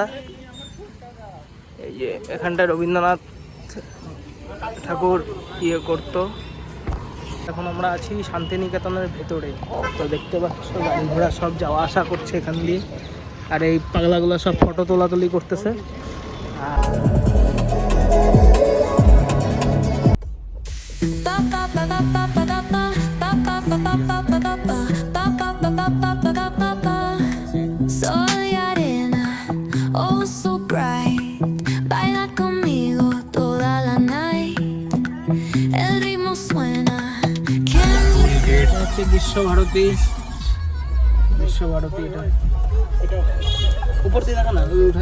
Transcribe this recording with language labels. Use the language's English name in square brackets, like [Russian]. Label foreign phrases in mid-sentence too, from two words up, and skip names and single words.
[Bangla] এই যে এখানটা রবীন্দ্রনাথ ঠাকুর করতো। এখন আমরা আছি শান্তিনিকেতনের ভেতরে। তো দেখতে পাচ্ছ গাড়ি ঘোড়া সব যাওয়া আসা করছে এখান দিয়ে। আর এই পাগলাগুলো সব ফটো তোলাতুলি করতেছে। [Spanish] Soy arena, [English] oh so bright. [Spanish] Baila conmigo toda la night. El ritmo suena. [Bangla] এটা হচ্ছে বিশ্বভারতী, এটা উপর দিয়ে দেখা না, ওই উঠে